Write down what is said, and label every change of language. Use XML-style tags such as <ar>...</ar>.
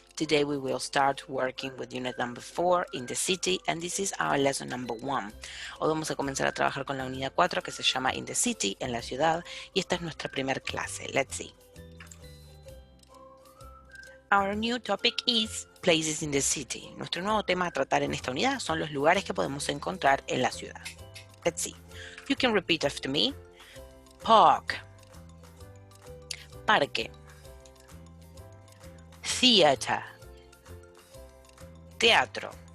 <en>Today we will start working with unit number 4 in the city and this is our lesson number 1.</en> <es>Hoy vamos a comenzar a trabajar con la unidad 4 que se llama In the City, en la ciudad, y esta es nuestra primera clase.</es> <en>Let's see. Our new topic is places in the city.</en> <es>Nuestro nuevo tema a tratar en esta unidad son los lugares que podemos encontrar en la ciudad.</es> <en>Let's see. You can repeat after me. Park. Parque. Theater. Teatro.</en>